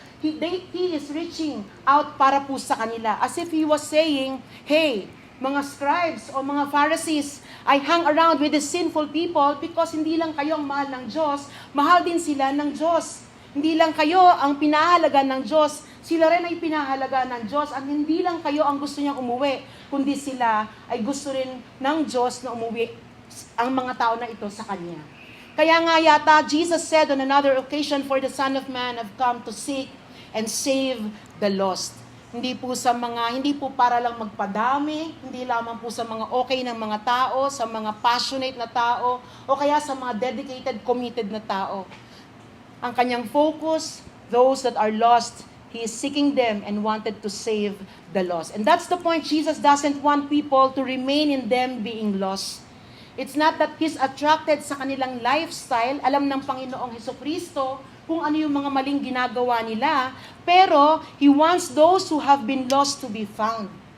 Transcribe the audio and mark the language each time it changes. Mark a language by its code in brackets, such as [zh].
[en] He is reaching out [tl] para po sa kanila. [en] As if he was saying, hey, [tl] mga scribes o mga Pharisees, [en] I hang around with the sinful people because [tl] hindi lang kayo ang mahal ng Diyos, mahal din sila ng Diyos. Hindi lang kayo ang pinahalaga ng Diyos, sila rin ay pinahalaga ng Diyos. At hindi lang kayo ang gusto niyang umuwi, kundi sila ay gusto rin ng Diyos na umuwi ang mga tao na ito sa Kanya. Kaya nga yata, [en] Jesus said on another occasion, for the Son of Man have come to seek and save the lost. [tl] Hindi po para lang magpadami, hindi lamang po sa mga okay ng mga tao, sa mga passionate na tao, o kaya sa mga dedicated, committed na tao. Ang kanyang [en] focus, those that are lost, He is seeking them and wanted to save the lost. And that's the point. Jesus doesn't want people to remain in them being lost. It's not that He's attracted [tl] sa kanilang [en] lifestyle. [tl] Alam ng Panginoong Hesukristo kung ano yung mga maling ginagawa nila, pero [en] He wants those who have been lost to be found.